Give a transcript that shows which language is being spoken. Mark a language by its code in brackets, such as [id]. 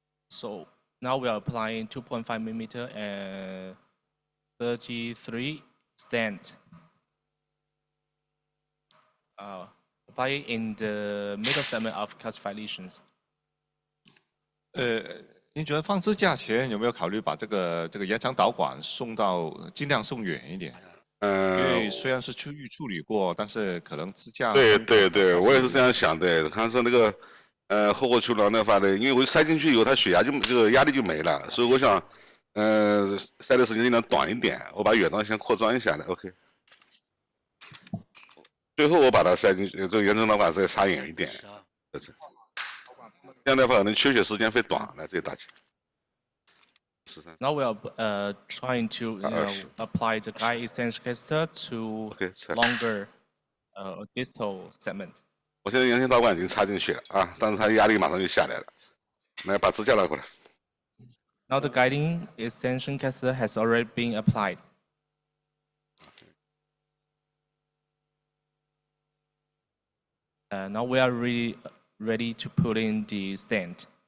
[en] So now we are applying 2.5 millimeter and 33 stand. Apply in the middle segment of calcified lesions. [zh] 您觉得放支架前有没有考虑把这个延长导管尽量送远一点？因为虽然是预处理过，但是可能支架。对，我也是这样想的。看是那个后扩球囊的话呢，因为我塞进去以后，它血压这个压力就没了，所以我想塞的时间尽量短一点，我把远端先扩张一下的 ，OK。最后我把它塞进去，这个延长导管再插远一点，这样的话可能缺血时间会短。来，这里打起。 [en] Now we are trying to apply the guide extension catheter to longer distal segment. [zh] 我现在延长导管已经插进去了啊，但是它的压力马上就下来了。来，把支架拿过来。 [en] Now the guiding extension catheter has already been applied. Now we are ready to put in the stent.